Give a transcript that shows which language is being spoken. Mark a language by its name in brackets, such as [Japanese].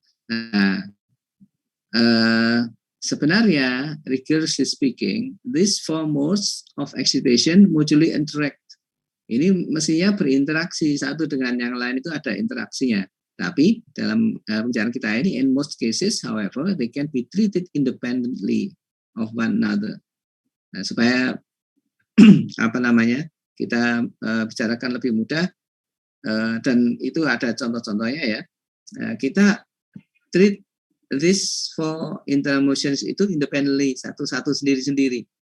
[English] Nah, sebenarnya, rigorously speaking, these four modes of excitation mutually interact. [Indonesian] Ini mestinya berinteraksi satu dengan yang lain, itu ada interaksinya. Tapi dalam pembicaraan kita ini, [English] in most cases, however, they can be treated independently of one another. [Indonesian] Nah, supaya kita bicarakan lebih mudah, dan itu ada contoh-contohnya ya. Kita [English] treat this for internal motions [Indonesian] itu independently, satu-satu sendiri-sendiri.